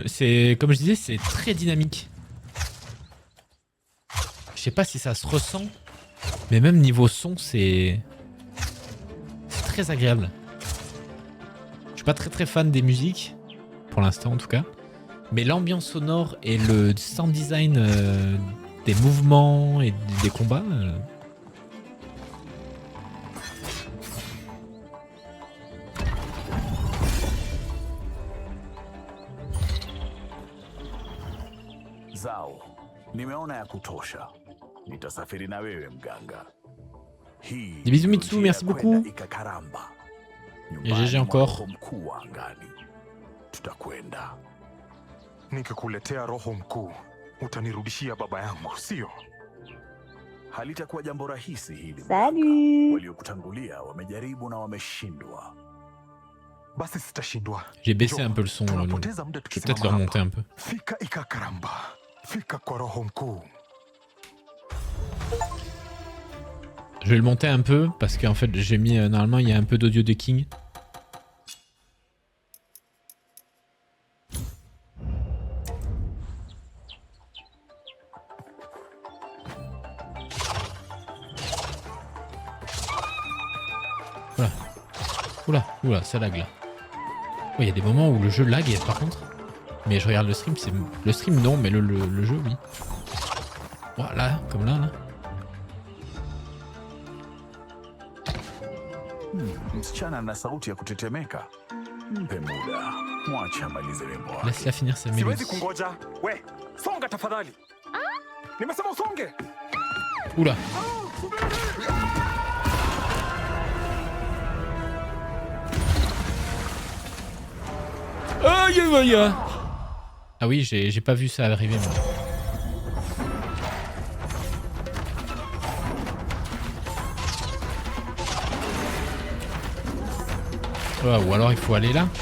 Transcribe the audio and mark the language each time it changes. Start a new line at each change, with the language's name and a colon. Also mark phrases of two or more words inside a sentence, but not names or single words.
French: C'est, comme je disais, c'est très dynamique. Je sais pas si ça se ressent, mais même niveau son, c'est très agréable. Je suis pas très fan des musiques, pour l'instant en tout cas. Mais l'ambiance sonore et le
English: sound design
French: des mouvements et des combats...
Swahili: Zao, nimeona ya kutosha. Nitasafiri na wewe mganga. Hii
French: Bisous Mitsu, merci beaucoup. Ikakaramba. Et GG encore.
Swahili: Mkuu wa angani. Tutakwenda. Nikikuletea roho mkuu, utanirudishia baba yangu, sio? Halitakuwa jambo rahisi hili.
French: Salut.
Swahili: Waliokutangulia wamejaribu na wameshindwa. Basi sitashindwa.
French: J'ai baissé un peu le son. Je vais peut-être le remonter un peu.
Swahili: Fika Ikakaramba. Fika kwa roho mkuu.
French: Je vais le monter un peu parce qu'en fait j'ai mis normalement il y a un peu d'audio de King. Voilà. Oula, oula, ça lag là. Il y a des moments où le jeu lag par contre. Mais je regarde le stream, c'est le stream non, mais le jeu oui. Voilà, comme là.
Swahili: Msichana na sauti ya kutetemeka. Mpe muda. Mwache amalize wimbo wake.
French: Laisse-la finir sa mélodie.
Swahili: Siwezi kungoja. We, songa tafadhali. Nimesema usonge.
French: Oula. Aïe aïe aïe. Ah oui, j'ai pas vu ça arriver moi. Oh, ou alors il faut aller là.